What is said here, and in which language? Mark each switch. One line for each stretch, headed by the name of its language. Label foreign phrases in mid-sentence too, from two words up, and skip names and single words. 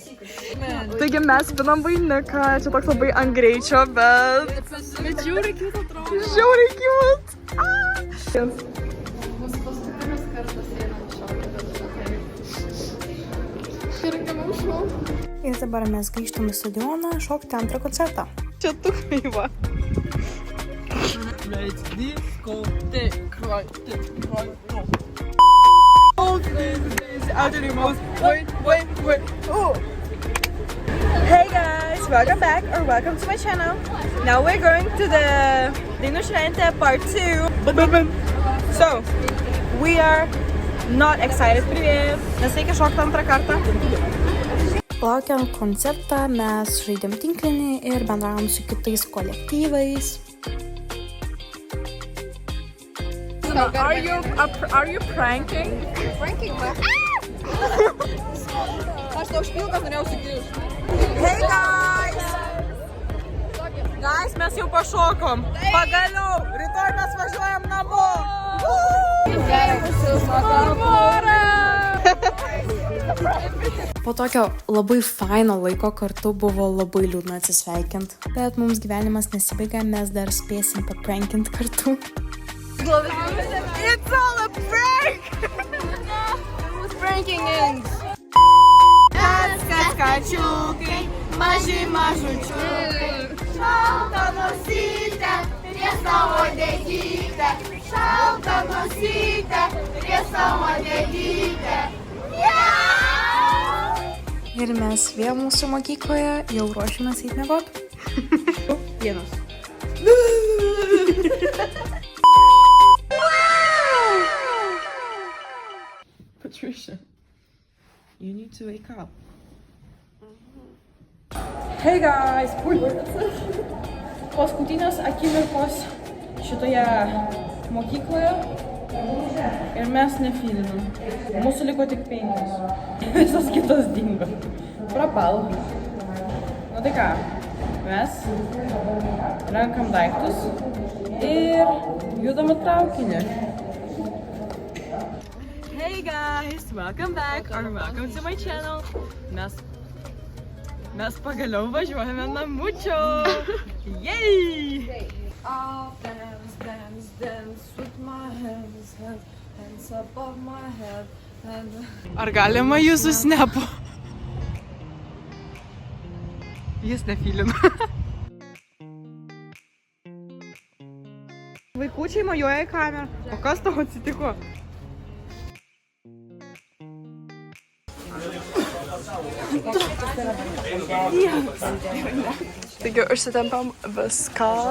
Lithuanian: Taigi mes pinam vainiką. Čia toks labai ant greičio, bet žiauriai cute atrodo. Žiauriai cute. Mūsų paskutinis kartas einam šokti. Ir dabar mes grįžtam į stadioną šokti antrą koncertą. Čia tu kaiva.
English: Let's disco, take right now. Wait. Oh. Hey guys, welcome back or welcome to my channel. Now we're going to the Dainų šventė part 2. So, we are not excited.
Russian: Привет.
Lithuanian: Nes reikia šokti antrą kartą. Laukiant koncertą mes žaidėm tinklinį ir bendravom su kitais kolektyvais.
English: Are you pranking? Pranking, man.
Lithuanian: Aš tau špilkas norėjau sugrįžti.
English: Hey guys! Guys,
Lithuanian: mes jau pašokom. Pagaliau, rytoj mes važiuojam namo. Po tokio labai faino laiko kartu buvo labai liūdna atsisveikint. Bet mums gyvenimas nesibaigia, mes dar spėsim paprankinti kartu.
English: It's all a prank! Pranking ends.
Lithuanian: Kačiukai, maži mažučiukai. Šalta nosytė, prie savo dėgytę. Šalta nosytė, prie savo dėgytę. Ir mes vėl mūsų mokykloje jau ruošimės eiti miegot. Vienas.
English: Patricia, you need to wake up. Hey guys!
Lithuanian: Paskutinės akimirkos šitoje mokykloje ir mes nefilminam. Mūsų liko tik 5. Visas kitas dingo. Prapal. Nu tai ką, mes renkam daiktus ir judam į traukinį.
English: Hey guys! Welcome back or welcome to my channel.
Lithuanian: Mes pagaliau važiuojame namučio.
English: Yay! I'll dance with my hands above my head.
Lithuanian: Ar galima jūsų snepo? Jis nefilina. Vaikučiai mojuoja į kamerą. O kas tau atsitiko? Taigi užsitempiam viską.